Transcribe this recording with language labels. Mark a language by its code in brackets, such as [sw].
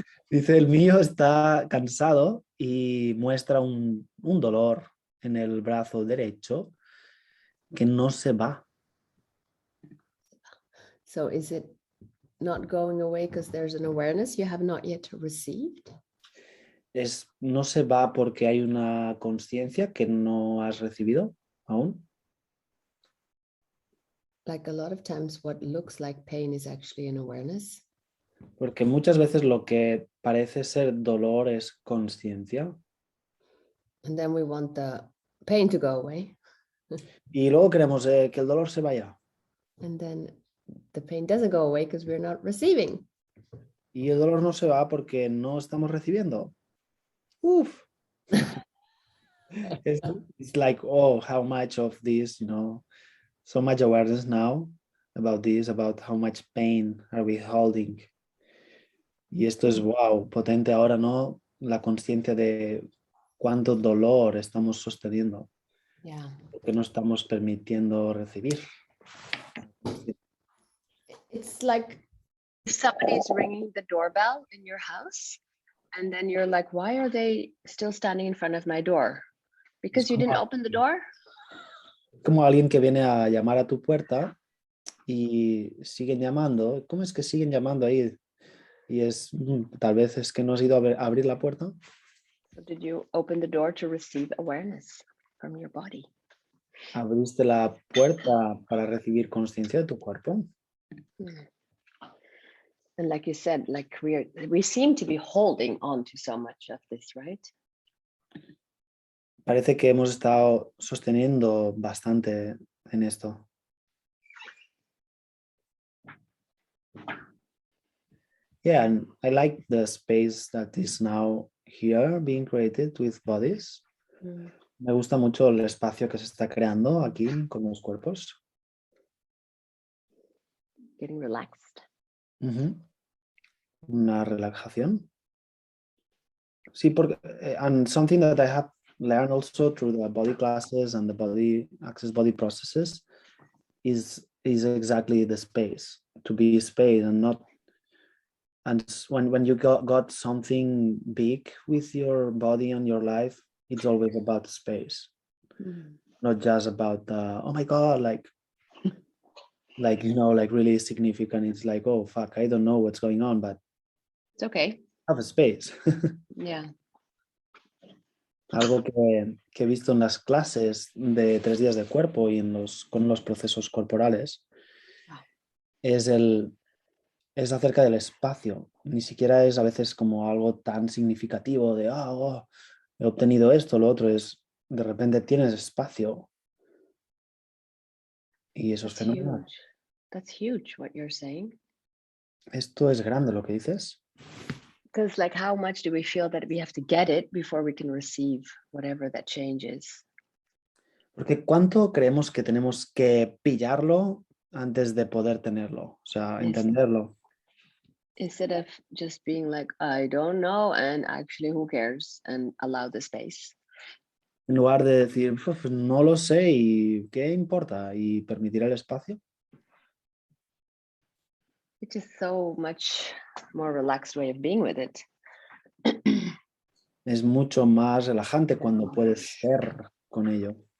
[es] Dice, el mío está cansado y muestra un dolor en el brazo derecho que no se va. [en] So is it not going away because there's an awareness you have not yet received? [es] No se va porque hay una conciencia que no has recibido aún. [en] Like a lot of times what looks like pain is actually an awareness. [es] Porque muchas veces lo que parece ser dolor es conciencia. [en] And then we want the pain to go away. [es] Y luego queremos que el dolor se vaya. [en] And then the pain doesn't go away because we're not receiving. [es] Y el dolor no se va porque no estamos recibiendo. oof. [en] It's like, oh, how much of this, so much awareness now about this, about how much pain are we holding. [es] Y esto es, wow, potente ahora, ¿no? La conciencia de cuánto dolor estamos sosteniendo, [en] Yeah. [es] que no estamos permitiendo recibir. [en] It's like somebody's ringing the doorbell in your house, and then you're like, why are they still standing in front of my door? Because you didn't open the door? [es] Como alguien que viene a llamar a tu puerta y siguen llamando. ¿Cómo es que siguen llamando ahí? Y tal vez es que no has ido a abrir la puerta. [en] So did you open the door to receive awareness from your body? [es] Abriste la puerta para recibir conciencia de tu cuerpo. [en] And like you said, like we seem to be holding on to so much of this, right? [es] Parece que hemos estado sosteniendo bastante en esto. [en] Yeah, and I like the space that is now here being created with bodies. [es] Me gusta mucho el espacio que se está creando aquí con los cuerpos. [en] Getting relaxed. [es] Una relajación. Sí, porque [en] and something that I have learned also through the body classes and the body access body processes is exactly the space, to be space and not. And when you got something big with your body and your life, it's always about space, not just about oh my god, like like really significant. It's like, oh fuck, I don't know what's going on, but it's okay. Have a space. Yeah. [es] Algo que he visto en las clases de 3 días de cuerpo y con los procesos corporales es acerca del espacio. Ni siquiera es a veces como algo tan significativo de he obtenido esto, lo otro. Es de repente tienes espacio y eso es fenomenal. [en] That's huge what you're saying. [es] Esto es grande lo que dices. [en] Because like how much do we feel that we have to get it before we can receive whatever that change is? [es] Porque ¿cuánto creemos que tenemos que pillarlo antes de poder tenerlo? O sea, entenderlo. [en] Instead of just being like, I don't know, and actually who cares, and allow the space. [es] En lugar de decir, no lo sé y qué importa, y permitir el espacio. [en] It's just so much more relaxed way of being with it. [es] Es mucho más relajante cuando puedes ser con ello.